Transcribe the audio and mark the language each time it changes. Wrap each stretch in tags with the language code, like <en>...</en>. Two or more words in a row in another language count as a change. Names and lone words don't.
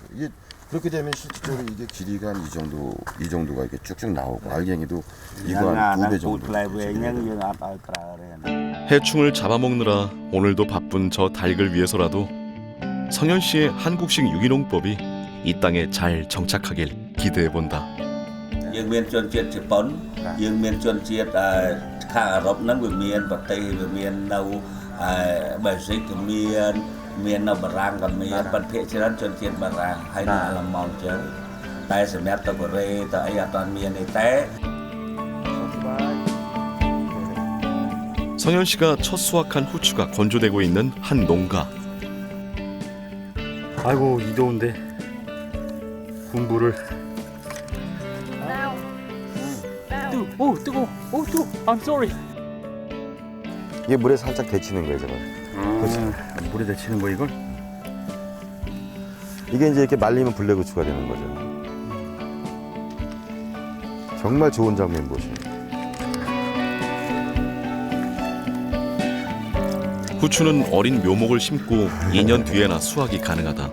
<ko>이게 그렇게 되면 실질적으로 이게 길이가 한 이 정도가 이게 쭉쭉 나오고 알갱이도 이거 한 2배 정도. 해충을 잡아먹느라 오늘도 바쁜 저 닭을 위해서라도 성현 씨의 한국식 유기농법이 이 땅에 잘 정착하길 기대해본다.</ko> <km>យើងមានជនជាតិជប៉ុនយើងមានជនជាតិខាងអឺរ៉ុបហ្នឹងវាមានប្រទេសវាមាននៅបែលហ្សិកក៏មាននៅបារាំងក៏មានប៉ុន្តែភាគច្រើនជនជាតិបារាំងហើយនៅអាល្លឺម៉ង់ចឹងតែសម្រាប់ទៅកូរ៉េទៅអីអត់ទាន់មានទេតែ</km> <ko>성현 씨가 첫 수확한 후추가 건조되고 있는 한 농가. 아이고 이 더운데 군부를. 오 뜨거. 오 뜨거.</ko> <en>I'm sorry.</en> <ko>이게 물에 살짝 데치는 거예요, 제가. 물에 데치는 거 이걸? 이게 이제 이렇게 말리면 블랙후추가 되는 거죠. 정말 좋은 장면 보시죠. 후추는 어린 묘목을 심고 2년 뒤에나 수확이 가능하다.</ko>